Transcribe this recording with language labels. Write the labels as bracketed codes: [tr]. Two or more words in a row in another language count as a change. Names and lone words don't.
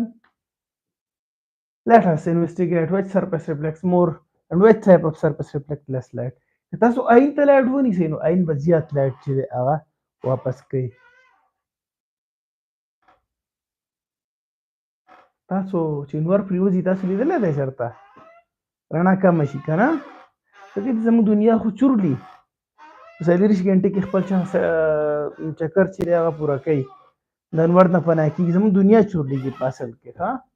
[en] Let us investigate which surface reflects more and which type of surface reflects less light. [ps] که تاسو عین ته لایټ ونیسئ نو عین به زیات لایټ چې دی هغه واپس کوي. تاسو چې نور پرېوځي تاسو لیدلی دی چېرته رڼا کمه شي که نه ځکه چې زموږ دنیا خو چورلي په 24 ګنټې کې خپل چکر چې دی هغه پوره کوي د انور نه پناه کېږي زموږ دنیا چورلېږي په اصل کې ښه